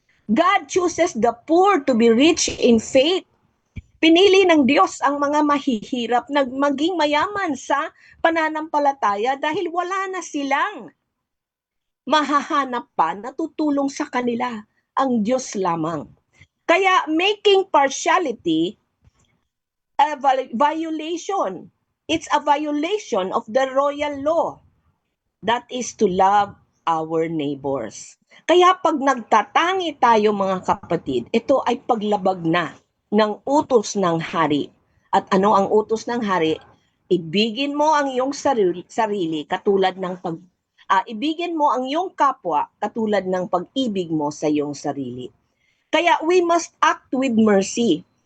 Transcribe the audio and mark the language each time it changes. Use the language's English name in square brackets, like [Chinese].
[English] God chooses the poor to be rich in faith. [Filipino] Pinili ng Diyos ang mga mahihirap na maging mayaman sa pananampalataya dahil wala na silang mahahanap pa na tutulong sa kanila, ang Diyos lamang. [English] Kaya making partiality a violation. It's a violation of the royal law. That is to love our neighbors. [Filipino] Kaya pag nagtatangi tayo mga kapatid, ito ay paglabag na ng utos ng hari. At ano ang utos ng hari? Ibigin mo ang iyong sarili katulad ng ibigin mo ang iyong kapwa katulad ng pag-ibig mo sa iyong sarili. [English] Kaya we must act with mercy.